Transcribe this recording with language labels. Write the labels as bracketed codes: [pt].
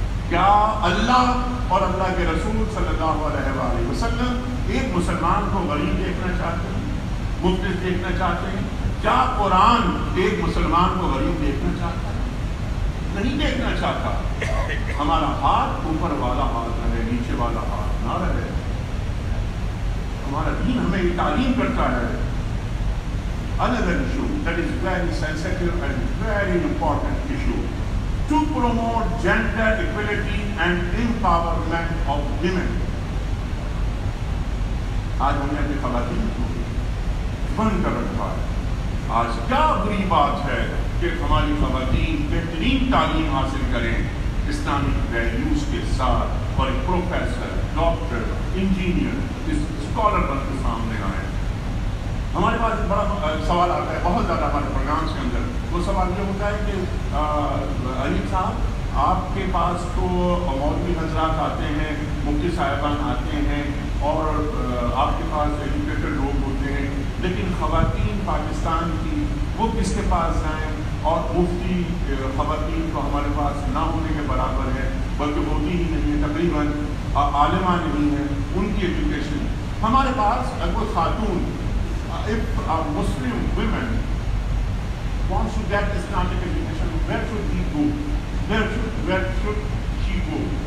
[hi] क्या अल्लाह और अल्लाह के रसूल सल्लल्लाहु अलैहि वसल्लम एक मुसलमान को गरीब देखना चाहते हैं, मुफ्लिस देखना चाहते हैं? क्या कुरान एक मुसलमान को गरीब देखना चाहता है? नहीं देखना चाहता। हमारा हाथ ऊपर वाला हाथ रहे, नीचे वाला हाथ ना रहे। हमारा दीन हमें ये तालीम करता है। [en] Another issue that is very sensitive and very important issue to promote gender equality and empowerment of women. [hi] आज हमने अपनी खवातीन को बंद कर रखा है। आज क्या बुरी बात है कि हमारी खवातीन बेहतरीन तालीम हासिल करें इस्लामिक वैल्यूज के साथ और एक प्रोफेसर, डॉक्टर, इंजीनियर, इस स्कॉलर बन के सामने आए। हमारे पास बड़ा सवाल आता है बहुत ज़्यादा हमारे प्रोग्राम्स के अंदर। वो सवाल ये होता है कि अली साहब, आपके पास तो मौलवी हजरात आते हैं, मुफ्ती साहिबान आते हैं और आपके पास एजुकेटेड लोग होते हैं, लेकिन ख़वातीन पाकिस्तान की वो किसके पास जाएँ? और मुफ्ती ख़वातीन तो हमारे पास ना होने के बराबर है, बल्कि होती ही नहीं है, तकरीबन आलिमा नहीं है उनकी एजुकेशन। हमारे पास कोई खातून, [en] if a Muslim woman wants to get Islamic education, where should he go? Where should she go?